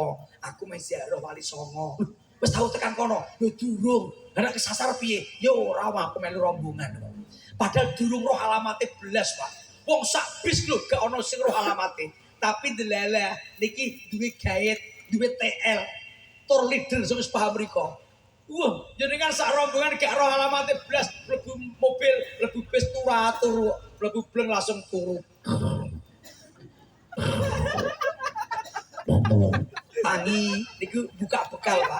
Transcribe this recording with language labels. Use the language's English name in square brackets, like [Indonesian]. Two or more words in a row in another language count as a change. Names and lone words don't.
[Javanese] Aku meh ziarah Wali Songo. Wis tau tekan kono? Lho durung. Ana kesasar piye? Ya ora aku melu rombongan. Padahal durung roh alamate belas, Pak. Wong sak bis lho gak ana sing roh alamate. Tapi delala niki duwe gaet, duwe TL, [English] tour leader [Javanese] sing wis paham mriko. Wah, jenengan sak rombongan gak roh alamate belas, mlebu mobil, mlebu bis turu, mlebu bleng langsung turu. Tangi niku buka bekal, Pak.